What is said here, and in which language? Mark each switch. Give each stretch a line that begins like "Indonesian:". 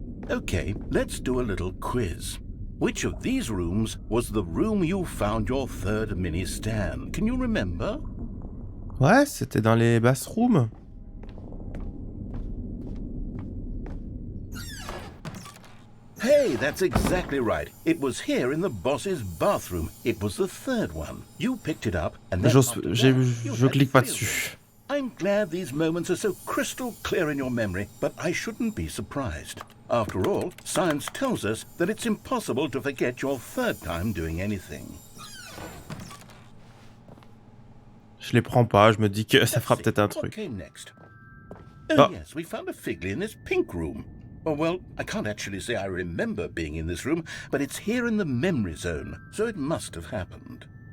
English: Okay, let's do a little quiz. Which of these rooms was the room you found your third mini Stan? Can you remember?
French: Ouais, c'était dans les bathrooms.
English: Hey, that's exactly right. It was here in the boss's bathroom. It was the third one. You picked it up and then
French: Je clique pas dessus.
English: I'm glad these moments are so crystal clear in your memory, but I shouldn't be surprised. After all, science tells us that it's impossible to forget your third time doing anything.
French: Je les prends pas, je me dis que ça fera peut-être un truc.
English: What came next? Oh yes, we found a Figley in this pink room. Oh well, I can't actually say I remember being in this room, but it's here in the memory zone, so it must have happened.